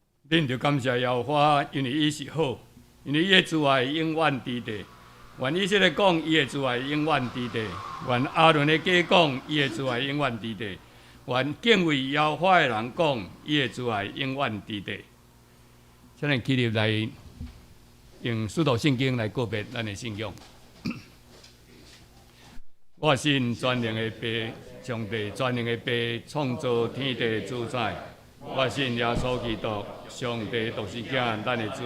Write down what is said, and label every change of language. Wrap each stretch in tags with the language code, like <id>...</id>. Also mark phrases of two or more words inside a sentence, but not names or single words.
<nan>恁就感谢耶和华，因为伊是好，因为伊的慈爱永远伫地。愿以色列讲，伊的慈爱永远伫地；愿阿伦的家讲，伊的慈爱永远伫地；愿敬畏耶和华的人讲，伊的慈爱永远伫地。现在起立来用使徒圣经来告别咱的信仰。我信全能的爸，上帝全能的爸，创造天地主宰。我信耶稣基督，上帝独生囝，咱的主。</nan>